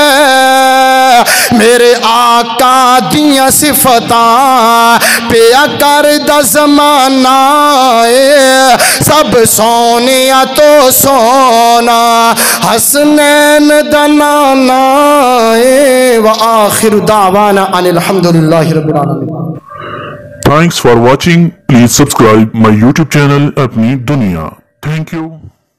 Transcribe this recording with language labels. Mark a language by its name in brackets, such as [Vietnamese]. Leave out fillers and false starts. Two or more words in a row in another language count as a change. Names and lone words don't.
[Punjabi] میرے آقا دیاں صفتاں پیا کر دا زمانہ اے، سب سوہنیاں تو سوہنا حسنین دا نانا اے. [Arabic] وآخر دعوانا أن الحمد لله رب العالمين. [English] Thanks for watching. Please subscribe my YouTube channel Apni Duniya. Thank you.